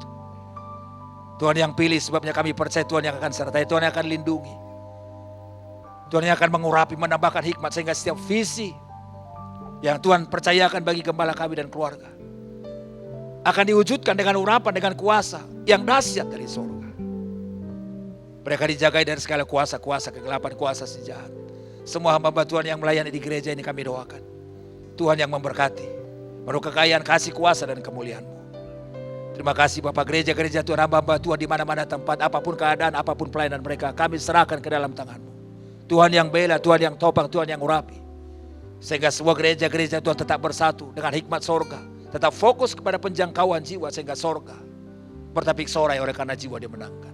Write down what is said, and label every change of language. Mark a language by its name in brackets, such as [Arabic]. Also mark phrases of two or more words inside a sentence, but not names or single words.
[Indonesian] Tuhan yang pilih, sebabnya kami percaya Tuhan yang akan sertai, Tuhan yang akan lindungi, Tuhan yang akan mengurapi, menambahkan hikmat, sehingga setiap visi yang Tuhan percayakan bagi gembala kami dan keluarga akan diwujudkan dengan urapan, dengan kuasa yang dahsyat dari surga. Mereka dijagai dari segala kuasa-kuasa kegelapan, kuasa si jahat. Semua hamba Tuhan yang melayani di gereja ini kami doakan, Tuhan yang memberkati, menurut kekayaan, kasih, kuasa dan kemuliaan-Mu. Terima kasih Bapak, gereja-gereja Tuhan, hamba-hamba Tuhan di mana-mana tempat, apapun keadaan, apapun pelayanan mereka, kami serahkan ke dalam tangan-Mu. Tuhan yang bela, Tuhan yang topang, Tuhan yang urapi, sehingga semua gereja-gereja Tuhan tetap bersatu dengan hikmat sorga, tetap fokus kepada penjangkauan jiwa, sehingga sorga bertapik sorai oleh karena jiwa dimenangkan.